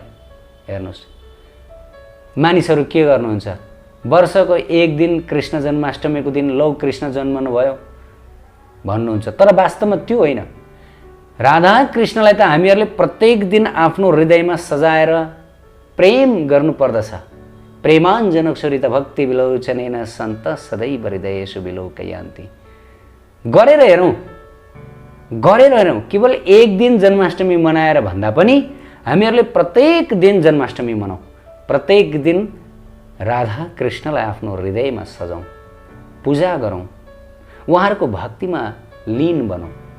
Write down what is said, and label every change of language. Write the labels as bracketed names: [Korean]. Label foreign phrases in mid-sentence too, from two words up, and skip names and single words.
[Nepali] हेर्नुहोस् मानिसहरू के गर्नुहुन्छ, वर्षको एक दिन कृष्ण जन्माष्टमीको दिन लौ कृष्ण जन्मनु भयो भन्नुहुन्छ, तर वास्तवमा त्यो होइन। राधा कृष्णलाई त हामीहरूले प्रत्येक दिन आफ्नो हृदयमा सजाएर प्रेम गर्नुपर्दछ। [Sanskrit] प्रेमाञ्जनक सुरित भक्ति विलोचनेन सन्त सदैव हृदयेषु विलोकयन्ति। [Nepali] गरेर हेरौँ, केवल एक दिन जन्माष्टमी मनाएर भन्दा पनि हामीहरूले प्रत्येक दिन जन्माष्टमी मनाऊ, प्रत्येक दिन राधा कृष्णलाई आफ्नो हृदयमा सजाउँ, पूजा गरौँ, उहाँहरूको भक्तिमा लीन बनौँ।